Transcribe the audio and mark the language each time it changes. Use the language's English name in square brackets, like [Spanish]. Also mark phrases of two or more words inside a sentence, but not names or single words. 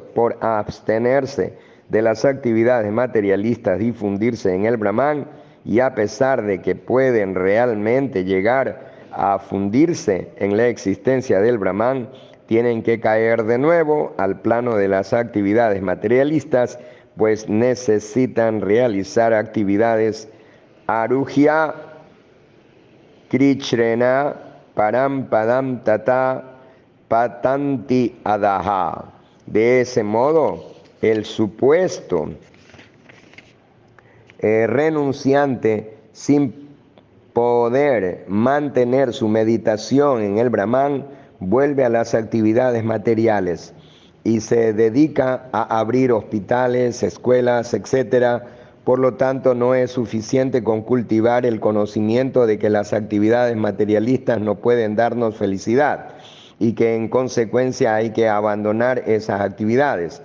[Spanish] por abstenerse de las actividades materialistas y fundirse en el Brahman, y a pesar de que pueden realmente llegar a fundirse en la existencia del Brahman, tienen que caer de nuevo al plano de las actividades materialistas, pues necesitan realizar actividades [Sanskrit] अरुज्य कृच्छ्रेण परं पदं ततः पतन्ति अधः. [Spanish] De ese modo, el supuesto renunciante, sin poder mantener su meditación en el Brahman, vuelve a las actividades materiales y se dedica a abrir hospitales, escuelas, etc., por lo tanto, no es suficiente con cultivar el conocimiento de que las actividades materialistas no pueden darnos felicidad y que en consecuencia hay que abandonar esas actividades.